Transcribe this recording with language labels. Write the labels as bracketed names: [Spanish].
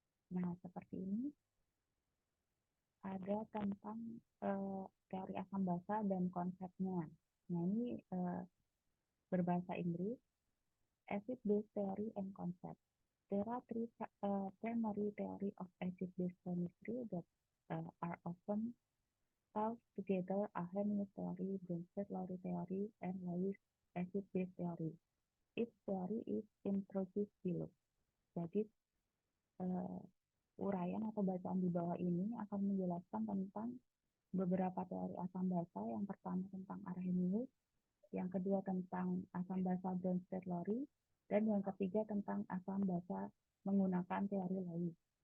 [Indonesian] Nah, seperti ini ada tentang teori asam basa dan konsepnya. Nah, ini berbahasa Inggris, [English] acid base theory and concept. There are three primary theory of acid base chemistry that are often taught together: Arrhenius theory, Bronsted-Lowry theory, and Lewis acid base theory. Each theory is introduced below. [Indonesian] Jadi uh, uraian atau bacaan di bawah ini akan menjelaskan tentang beberapa teori asam basa. Yang pertama tentang Arrhenius, yang kedua tentang asam basa Bronsted-Lowry, dan yang ketiga tentang asam basa menggunakan teori Lewis.